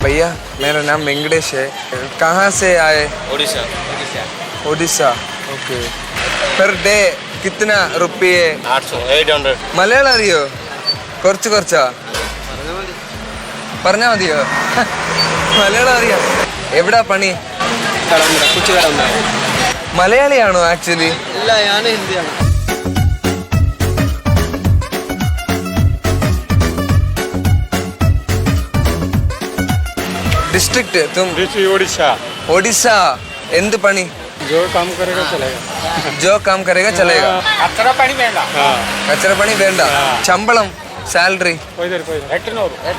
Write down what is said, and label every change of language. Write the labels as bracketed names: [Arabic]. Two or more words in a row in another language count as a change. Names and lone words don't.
[Hindi] भैया मेरा नाम वेंकटेश है। कहाँ से आए? ओडिशा। ओडिशा। ओके। [English] per day [Hindi] कितना रुपये? 800 [Malayalam] മലയാളം അറിയോ? കുറച്ചാ പറഞ്ഞാ മതിയോ? മലയാളം അറിയാം. എവിടാ പണി? മലയാളിയാണോ ആക്ച്വലി? ഇല്ല, ഞാൻ ഹിന്ദിയാണ്. [Hindi] डिस्ट्रिक्ट तुम? ओडिशा। [Malayalam] ओडिशा। എന്ത് പണി? [Hindi] जो काम करेगा चलेगा। जो काम करेगा चलेगा। कचरा पानी വേണ്ട. [Malayalam] കച്ചറ പണി വേണ്ട. ശമ്പളം സാലറി 800.